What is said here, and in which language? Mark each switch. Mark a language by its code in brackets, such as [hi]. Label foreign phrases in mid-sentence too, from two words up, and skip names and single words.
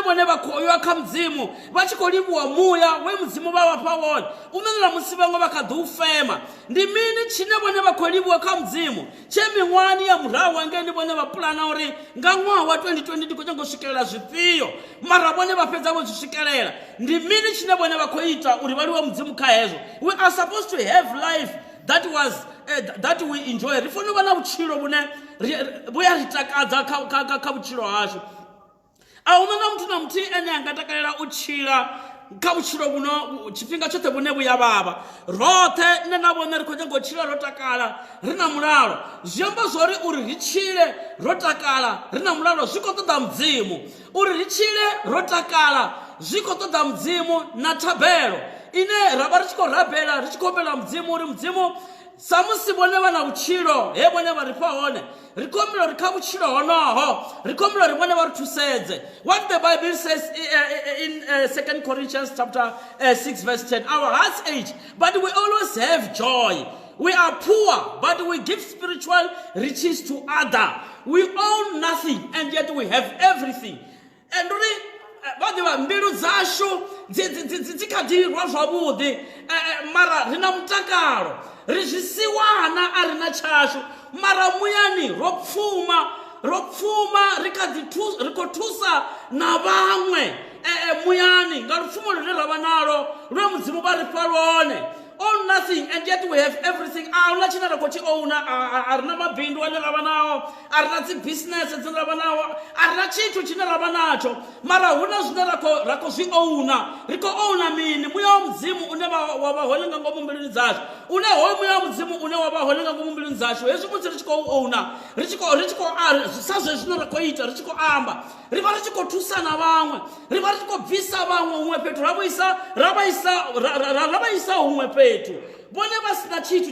[ve] vhone vha khou ya kha mudzimu vha tshi khou livhuwa muya we mudzimu vha vha fha wone u ṋaṋela musi vhaṅwe vha kha ḓi u fema ndi mini tshine vhone vha khou livhuwa kha mudzimu tshe miṅwahani ya murahu hangei vhone vha pulana uri nga ṅwaha wa 2020 ndi khou nyanga u swikelela zwifhio mara vhone vha fhedza vho zwi swikelela ndi mini tshine vhone vha khou ita uri vha livhuwe mudzimu kha hezwo [en] we are supposed to have life that we enjoy [ve] ri fanela u vha na vhutshilo vhune vhuya ri takadza kha vhutshilo hashu a huna na muthu na muthihi ene anga takalela u tshila kha vhutshilo vhuno tshifhinga tshoṱhe vhune vhuya vhavha roṱhe nne na vhone ri khou nyanga u tshila ro takala ri na mulalo zwi amba zwori uri ri tshile ro takala ri na mulalo zwi khou ṱoḓa mudzimu uri ri tshile ro takala zwi khou ṱoḓa mudzimu na thabelo ine ra vha ri tshi khou rabela ri tshi khou humbela mudzimu uri mudzimu sa musi vhone vha na vhutshilo he vhone vha ri fha hone ri khou humbela uri kha vhutshilo honoho ri khou humbela uri vhone vha ri thusedze what [en] the Bible says in 2 Corinthians chapter 6 verse 10 our hearts ache but we always have joy we are poor but we give spiritual riches to others we own nothing and yet we have everything and really [ve] vadiva mbilu zashu dzikhadirwa zwavhuḓi mara ri na mutakalo ri zwisiwana a ri na tshashu mara muyani ro pfuma ri khou thusa na vhaṅwe muyani nga lupfumo lune ra vha nalo lwe mudzimu vha ri fha lwone [en] own nothing and yet we have everything [ve] ahuna tshine ra khou tshi owna a ri na mabindu ane ra vha nao a ri na dzibusiness dzine ra vha nao a ri na tshithu tshine ra vha natsho mara hu na zwine ra khou zwi owna ri khou owna mini muya wa mudzimu une wa vha hone nga ngomu mbiluni dzashu une hoyo muya wa mudzimu une wa vha hone nga ngomu mbiluni dzashu hezwi musi ri tshi khou owna ri tshi khou sa zwe zwine ra khou ita ri tshi khou amba ri vha ri tshi khou thusana vhaṅwe ri vha ri tshi khou bvisa vhaṅwe huṅwe fhethu ra vha isa huṅwe fhethu vhone vha sina tshithu